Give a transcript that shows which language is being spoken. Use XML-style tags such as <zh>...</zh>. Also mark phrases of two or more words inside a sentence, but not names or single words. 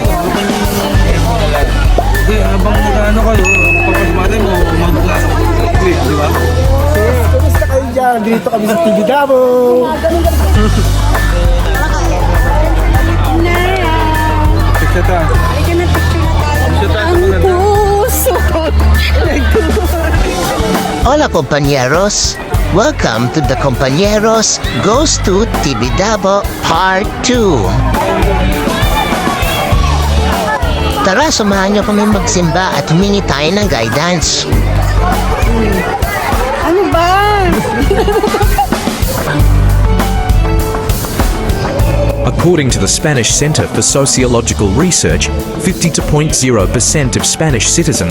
<tl>Hindi, habang ano kayo, kapag mo, mag-click, di ba? Kumusta kayo dyan? Dito kami sa Tibidabo. Picture ta. Halika na, picture na tayo. Ang puso ko.</tl> <es>Hola compañeros!</es> <en>Welcome to the Compañeros Goes to Tibidabo Part 2.</en> <tl>Tara, samahan niyo kami magsimba at humingi tayo ng guidance. Ano ba?</tl> <en>According to the Spanish Center for Sociological Research, 52.0% of Spanish citizens</en>